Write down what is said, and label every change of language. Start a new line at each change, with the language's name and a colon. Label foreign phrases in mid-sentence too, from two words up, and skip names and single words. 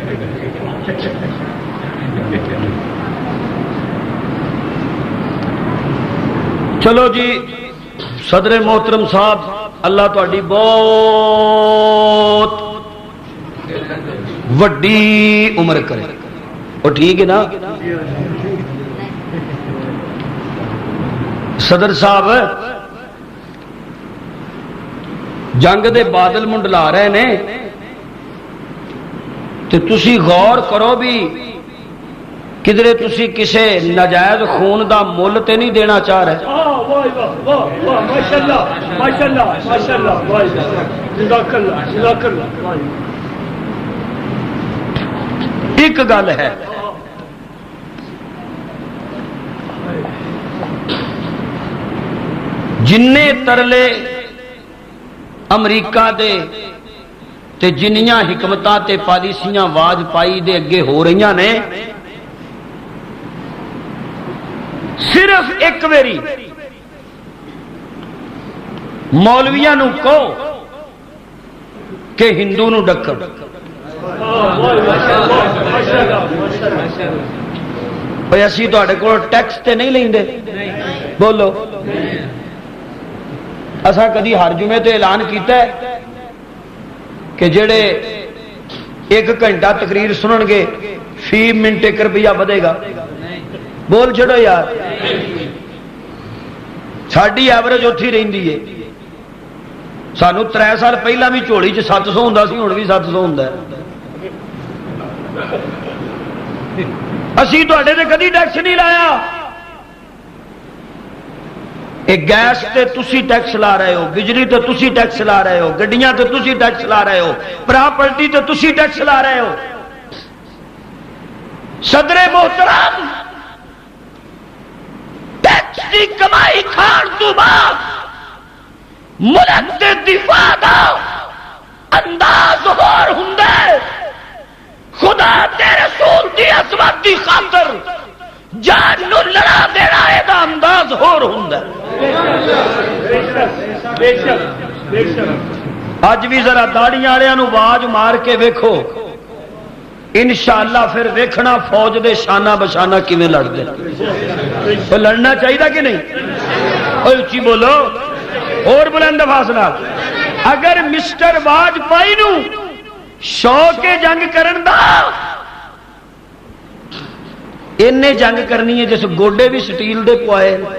Punjabi: چلو جی صدر محترم صاحب اللہ تہاڈی بہت وڈی عمر کرے. وہ ٹھیک ہے نا صدر صاحب جنگ دے بادل منڈلا رہے نے تے تسی غور کرو بھی کدھرے تسی کسے ناجائز خون دا مول تے نہیں دینا چاہ رہے. ایک گل ہے جننے ترلے امریکہ دے تے جنیاں حکمتاں تے پالیسیاں واجپائی دے اگے ہو رہی نے صرف ایک ویری مولویاں نو کہو کہ ہندو نو ڈکر. بھئی اسی تواڈے کول ٹیکس تے نہیں لیندے بولو. اساں کدی ہر جمعے تے اعلان کیتا ہے کہ جڑے 1 گھنٹہ تقریر سنن گے فی منٹ 1 روپیہ بدے گا. بول چھڑو یار ساڈی ایوریج اتھی رہندی ہے. سانو 3 سال پہلا بھی جھوڑی چ 700 ہوندا سی ہن بھی 700 ہوندا ہے. اسی تواڈے تے کدی ٹیکس نہیں لایا. گیس تے تسی ٹیکس لا رہے ہو بجلی تے تسی ٹیکس لا رہے ہو گڈیاں تے تسی ٹیکس لا رہے ہو پراپرٹی تے تسی ٹیکس لا رہے ہو. صدر محترم دی کمائی کھان تو بعد ملک دے دفاع دا انداز ہور ہوندا ہے خدا تے رسول دی عظمت دی خاطر جان نو لڑا دینا اے دا انداز ہور ہوندا ہے اج بھی ذرا داڑیاں والےاں نو آواز مار کے ویکھو انشاءاللہ پھر ویکھنا فوج دے شانہ بشانہ کیویں لڑدے تو لڑنا چاہیے کہ نہیں اوے اچھی بولو اور بلند آواز نال اگر مسٹر واجپئی نو شوق جنگ کرن دا انہیں جنگ کرنی ہے جس گوڈے بھی سٹیل دے پوائے